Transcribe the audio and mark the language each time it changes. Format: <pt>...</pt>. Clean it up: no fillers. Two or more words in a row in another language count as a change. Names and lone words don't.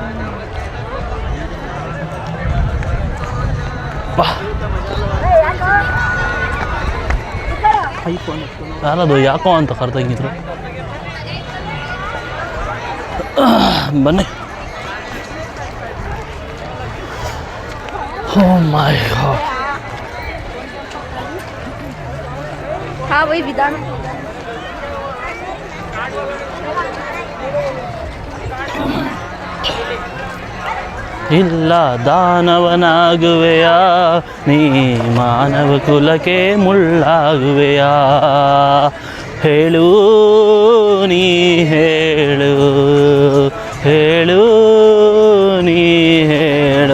<kn>ಯಾರದು ಯಾಕೋ ಅಂತ ಕರೆದಂಗಿದ್ರು. ಬನ್ನಿ.</kn> <en>Oh my God.</en> <hi>हाँ वही विधान</hi> <kn>ಇಲ್ಲ ದಾನವನಾಗುವೆಯಾ ನೀ ಮಾನವ ಕುಲಕ್ಕೆ ಮುಳ್ಳಾಗುವೆಯಾ, ಹೇಳು ನೀ ಹೇಳು ಹೇಳು ನೀ ಹೇಳು.</kn>